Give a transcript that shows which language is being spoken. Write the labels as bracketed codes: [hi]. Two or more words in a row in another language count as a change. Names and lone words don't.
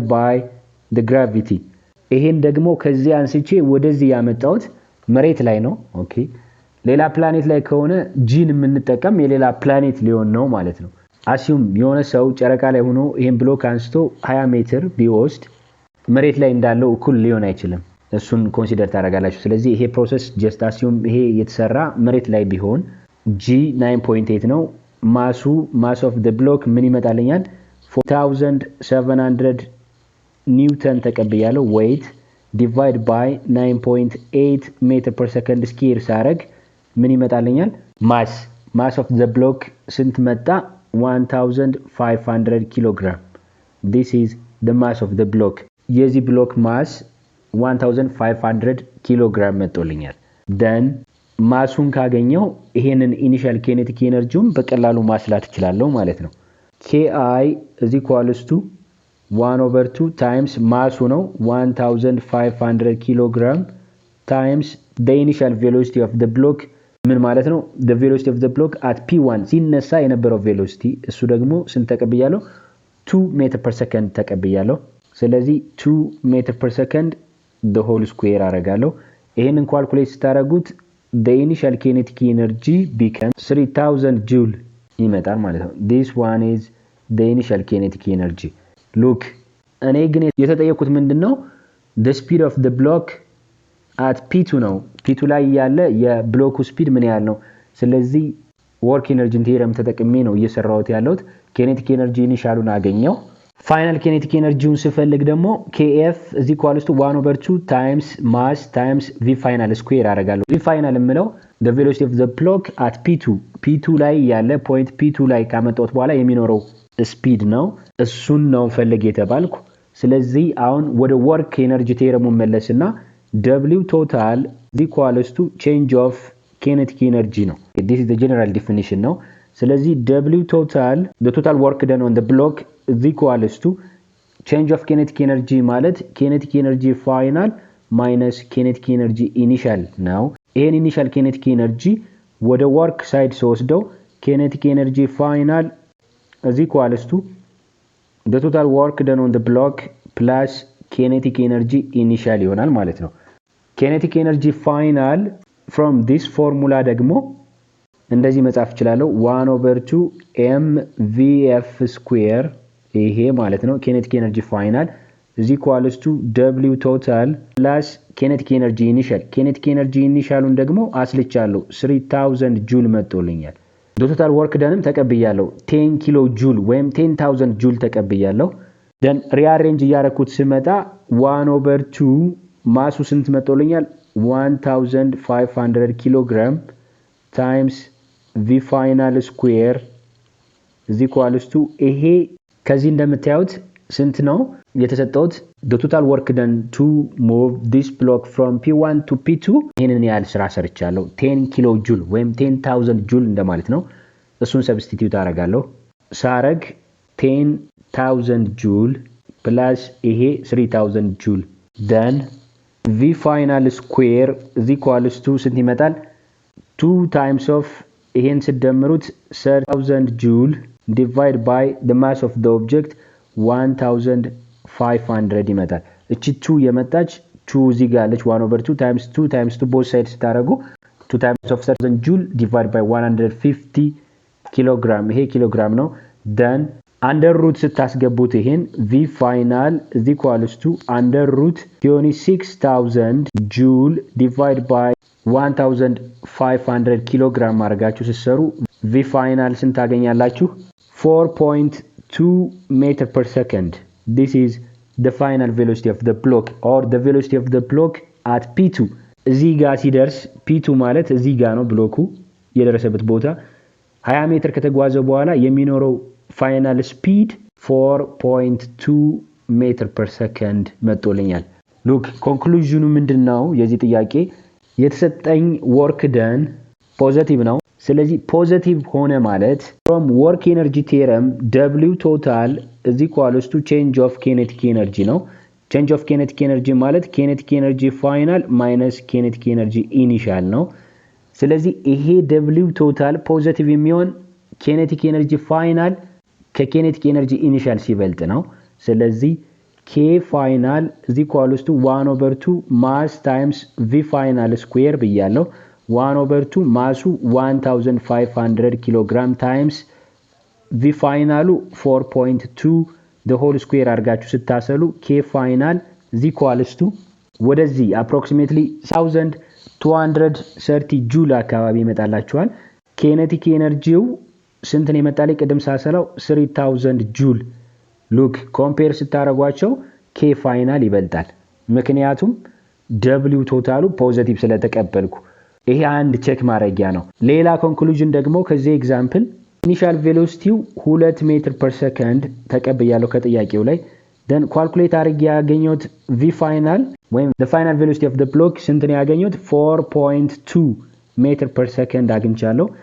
[en] by the gravity [am] ይሄን ደግሞ ከዚህ አንስቼ ወደዚህ ያመጣሁት መሬት ላይ ነው። ኦኬ ሌላ ፕላኔት ላይ ከሆነ ጂን የምንጠቀም የሌላ ፕላኔት ሊሆን ነው ማለት ነው። አሲዩም የሆነ ሰው ጨረቃ ላይ ሆኖ ይሄን ብሎክ አንስቶ 20 ሜትር ቢወስድ መሬት ላይ እንዳለው እኩል ሊሆን አይችልም። እሱን ኮንሲደር ታደርጋላችሁ። ስለዚህ ይሄ ፕሮሰስ ጀስት አሲዩም ይሄ የተሰራ መሬት ላይ ቢሆን g 9.8 ነው [en] mass of the block [am] ምን ይመጣልኛል [en] 4700 ኒውተን [am] ተቀብያለሁ [en] weight divide by 9.8 meter per second square [am] ሳረግ ምን ይመጣልኛል [en] mass of the block [am] ስንት መጣ [en] 1500 kilogram this is the mass of the block [am] የዚህ ብሎክ [en] mass 1500 kilogram [am] መጥቶልኛል። then ማሱን ካገኘው ይሄንን ኢኒሻል ኬኔቲክ ኤነርጂውን በቀላሉ ማስላት ይችላልው ማለት ነው። [en] Ki is equals to 1/2 times [am] ማሱ ነው 1500 ኪሎግራም [en] times the initial velocity of the block [am] ምን ማለት ነው [en] the velocity of the block at p1 [am] ሲነሳ የነበረው [en] velocity [am] እሱ ደግሞ ስንት ተቀብያለሁ [en] 2 meter per second [am] ተቀብያለሁ ስለዚህ [en] 2 meter per second the whole square [am] አረጋለሁ ይሄንን ካልኩሌት ስታረጉት [en] the initial kinetic energy becomes 3000 joule [am] ይመጣል ማለት ነው [en] this one is the initial kinetic energy look [am] እኔ ግን የተጠየቁት ምንድነው [en] the speed of the block at p2 [am] ነው p2 ላይ ያለ የብሎኩ ስፒድ ምን ያህል ነው ስለዚህ [en] work energy theorem [am] ተጠቅሜ ነው እየሰራሁት ያለሁት [en] kinetic energy [am] ኢኒሻሉን አገኘው [en] final kinetic energy [am] ስፈልግ ደግሞ [en] kf is equal to 1/2 times mass times v final square [am] አረጋለሁ [en] v final [am] የምለው [en] the velocity of the block at p2 [am] ላይ ያለ [en] point p2 [am] ላይ ካመጣሁት በኋላ የሚኖረው ስፒድ ነው እሱን ነው ፈልግ የተባልኩ ስለዚህ አሁን ወደ [en] work energy theorem [am] መለስና [en] W total is equal to change of kinetic energy [am] ነው [en] this is the general definition [am] ነው ስለዚህ [en] W total the total work done on the block is equal to change of kinetic energy [am] ማለት [en] kinetic energy final minus kinetic energy initial [am] ነው ይሄን [en] initial kinetic energy [am] ወደ [en] work side [am] ሲወስደው [en] kinetic energy final is equal to the total work done on the block plus kinetic energy initial [am] ይሆናል ማለት ነው [en] kinetic energy final from this formula [am] ደግሞ እንደዚህ መጻፍ ይችላልው [en] 1/2 mvf square [am] ይሄ ማለት ነው [en] kinetic energy final is equal to w total plus kinetic energy initialን [am] ደግሞ አስልቻለሁ [en] 3000 joule [am] መጥቶልኛል [en] the total work done [am] ተቀብያለሁ [en] 10 ኪሎ joule [am] ወይም [en] 10000 joule [am] ተቀብያለሁ [en] then rearrange [am] ያረኩት ስመጣ 1/2 ማሱ ስንት መጥቶልኛል [en] 1500 ኪሎግራም times v final square is equal to [am] ይሄ ከዚህ እንደምታዩት ስንት ነው የተሰጠውት [en] the total work done to move this block from p1 to p2 [am] ይሄንን ያህል ስራ ሰርቻለሁ [en] 10 ኪሎ joule [am] ወይም [en] 10000 joule [am] እንደማለት ነው እሱን ሰብስቲቲዩት አረጋለሁ ሳረግ [en] 10000 joule plus [am] ይሄ [en] 3000 joule then v final square is equal to [am] ስንት ይመጣል [en] 2 times of [am] ይሄን ሲደምሩት [en] 3000 joule divided by the mass of the object 1500 [am] ይመጣል እቺ 2 የመጣች 2 እዚህ ጋር አለች [en] 1/2 times 2 times 2 both sides [am] ታረጉ [en] 2 times of 3000 joule divided by 150 kilogram [am] ይሄ ኪሎግራም ነው [en] then under root [am] ስታስገቡት ይሄን [en] v final is equal to under root 26000 joule divided by 1500 kilogram [am] አርጋችሁ ሲሰሩ [en] v final [am] ስንት ታገኛላችሁ [en] 4.2 meter per second this is the final velocity of the block or the velocity of the block at p2 [am] እዚህ ጋር ሲደርስ [en] p2 [am] ማለት እዚህ ጋር ነው ብሎኩ የደረሰበት ቦታ 20 ሜትር ከተጓዘ በኋላ የሚኖረው [en] final speed 4.2 meter per second [am] መጥቶልኛል [en] look conclusion [am] ምንድነው የዚህ ጥያቄ የተሰጠኝ [en] work done positive [am] ነው ስለዚህ [en] positive [am] ሆነ ማለት [en] from work energy theorem w total is equal to change of kinetic energy [am] ነው [en] change of kinetic energy [am] ማለት [en] kinetic energy final minus kinetic energy initial [am] ነው ስለዚህ ይሄ [en] w total positive የሚሆን kinetic energy final ከ kinetic energy initial ሲበልጥ ነው ስለዚህ k final is equal to 1/2 mass times v final square ብያለሁ 1/2 ማሱ 1500 kilogram times v final 4.2 the whole square አርጋችሁ ስታሰሉ k final is equal to ወደዚህ approximately 1230 joule [am] አካባቢ ይመጣላችኋል [en] kinetic energy [am] ስንት ነው ይመጣል ቀደም ሳሰላው [en] 3000 joule look compare [am] ስታረጓቸው [en] k final [am] ይበልጣል ምክንያቱም [en] w total [am] ፖዚቲቭ ስለተቀበልኩ ይሄ አንድ ቼክ ማድረጊያ ነው ሌላ ኮንክሉዥን ደግሞ ከዚህ ኤግዛምፕል ኢኒሻል ቬሎሲቲው 2 ሜትር ፐር ሰከንድ ተቀበያለሁ ከጥያቄው ላይ [en] then calculate [am] አድርጌ ያገኘሁት [en] v final [am] ወይም [en] the final velocity of the block [am] ስንት ነው ያገኘሁት 4.2 ሜትር ፐር ሰከንድ አግኝቻለሁ